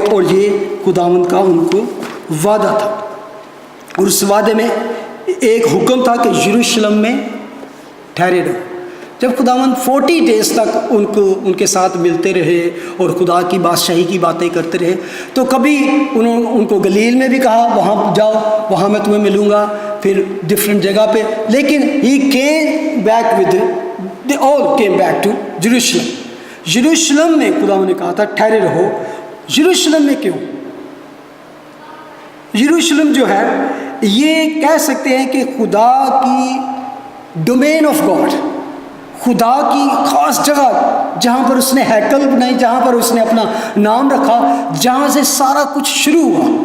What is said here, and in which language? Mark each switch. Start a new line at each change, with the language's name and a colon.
Urdu: اور یہ خداوند کا ان کو وعدہ تھا. اور اس وعدے میں ایک حکم تھا کہ یروشلم میں ٹھہرے رہو. جب خداوند 40 ڈیز تک ان کے ساتھ ملتے رہے اور خدا کی بادشاہی کی باتیں کرتے رہے، تو کبھی ان کو گلیل میں بھی کہا وہاں جاؤ، وہاں میں تمہیں ملوں گا، پھر ڈفرینٹ جگہ پہ. لیکن
English: He came back they all came back to یروشلم.
Urdu: یروشلم میں خداوند نے کہا تھا ٹھہرے رہو. یروشلم میں کیوں؟ یروشلم جو ہے یہ کہہ سکتے ہیں کہ خدا کی
English: domain of God,
Urdu: خدا کی خاص جگہ جہاں پر اس نے ہیکل بنائی، جہاں پر اس نے اپنا نام رکھا، جہاں سے سارا کچھ شروع ہوا.